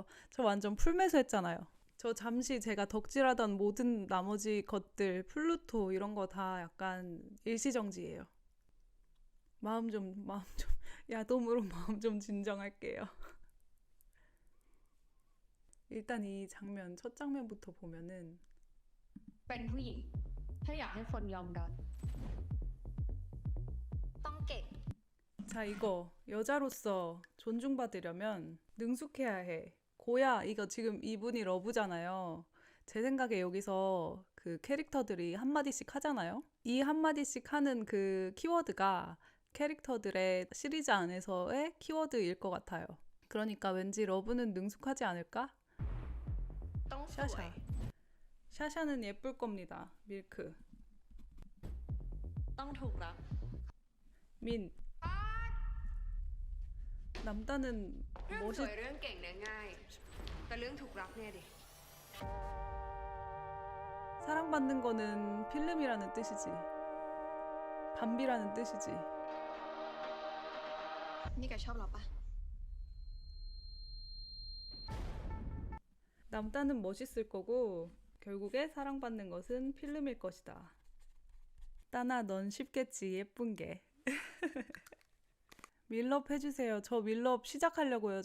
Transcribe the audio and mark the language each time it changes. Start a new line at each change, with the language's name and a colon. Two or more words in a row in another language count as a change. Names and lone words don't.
Korean: 저 완전 풀매수 했잖아요. 저 잠시 제가 덕질하던 모든 나머지 것들 플루토 이런 거 다 약간 일시정지예요. 마음 좀 야돔으로 마음 좀 진정할게요. 일단 이 장면 첫 장면부터 보면은
Thai: เป็นผู้หญิงถ้าอยากให้คนยอมรับ ต้องเก่ง
Korean: 자 이거 여자로서 존중받으려면 능숙해야 해. 고야 이거 지금 이분이 러브잖아요. 제 생각에 여기서 그 캐릭터들이 한마디씩 하잖아요. 이 한마디씩 하는 그 키워드가 캐릭터들의 시리즈 안에서의 키워드일 것 같아요. 그러니까 왠지 러브는 능숙하지 않을까?
Thai: ต้องสวย
Korean: 샤샤는 예쁠 겁니다. 밀크.
Thai: ต้องถูกรัก
Korean: 민. 남다는
Thai: เรื่องส
Korean: 멋있
Thai: วยเรื่องเก่งเนี่ยง่าย แต่เรื่องถูกรักเนี่ยดิ
Korean: 사랑받는 거는 필름이라는 뜻이지. 밤비라는 뜻이지.
Thai: นี่แกชอบเราปะ
Korean: 남다는 멋있을 거고 결국에 사랑받는 것은 필름일 것이다. 따나 넌 쉽겠지 예쁜 게. 밀럽 해주세요. 저 밀럽 시작하려고요.